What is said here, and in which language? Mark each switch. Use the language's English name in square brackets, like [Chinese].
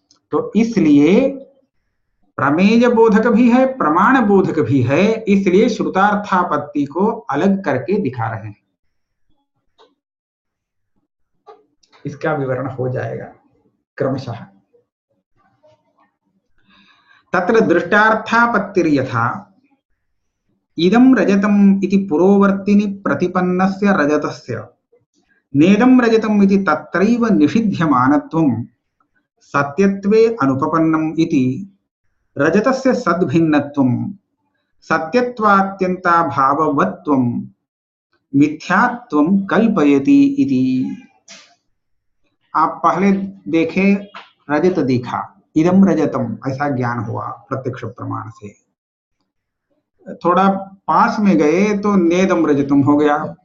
[Hindi] तो इसलिए प्रमेय बोधक भी है, प्रमाण बोधक भी है, इसलिए श्रुतार्थापत्ति को अलग करके दिखा रहे हैं। इसका विवरण हो जाएगा क्रमशः। [Sanskrit] तत्र दृष्टार्थापत्तिर्यथा इदं रजतम् इति पुरोवर्तिनि प्रतिपन्नस्य रजतस्य नेदं रजतम् इति तत्रैव निषिध्यमानत्वं सत्यत्वे अनुपपन्नम् इति रजतस्य सद्भिन्नत्वं सत्यत्वात्यन्ताभाववत्वं मिथ्यात्वं कल्पयति इति। [Hindi] आप पहले देखे रजत दिखा, इदम रजतम ऐसा ज्ञान हुआ प्रत्यक्ष प्रमाण से। थोड़ा पास में गए तो नेदम रजतम हो गया।